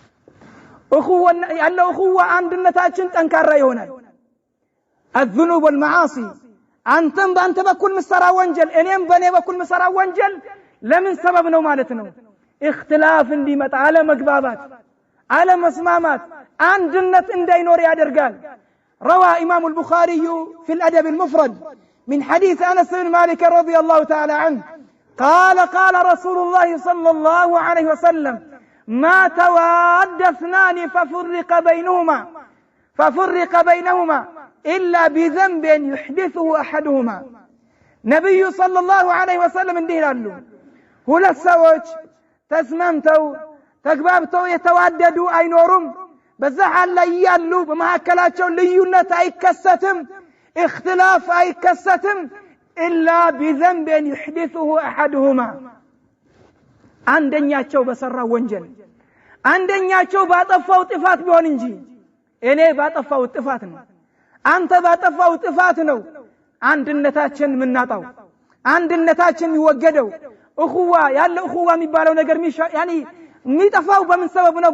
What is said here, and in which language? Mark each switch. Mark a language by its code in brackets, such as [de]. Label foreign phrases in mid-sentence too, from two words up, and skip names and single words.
[am] ያለው እኹዋ አንድነታችን ጠንካራ ይሆናል። [ar] الذنوب والمعاصي [am] አንተም በአንተ በኩል መስራ ወንጀል እኔም በኔ በኩል መስራ ወንጀል ለምን ሰበብ ነው ማለት ነው? [ar] اختلاف [am] እንዲመጣ አለ መግባባት አለ መስማማት አንድነት እንዳይኖር ያደርጋል። [ar] روى امام البخاري في الادب المفرد من حديث انس بن مالك رضي الله تعالى عنه قال رسول الله صلى الله عليه وسلم ما تواد اثنان ففرق بينهما إلا بذنب يحدثه أحدهما نبي صلى الله عليه وسلم [am] እንዲህ ይላሉ ሁለት ሰዎች ተስማምተው ተግባብተው የተዋደዱ አይኖሩም በዛ ሐል ላይ ያሉ በመሐከላቸው ልዩነት አይከሰትም اختلاف አይከሰትም [ar] إلا بذنب يحدثه أحدهما [am] አንደኛቸው በሰራው ወንጀል አንደኛቸው ባጠፋው ጥፋት ቢሆን እንጂ እኔ ባጠፋው ጥፋት ነው አንተ ባጠፋው ጥፋት ነው አንድነታችን ምናጣው አንድነታችን ይወገደው እኹዋ ያለ እኹዋ የሚባለው ነገር የሚጠፋው በምን ሰበብ ነው?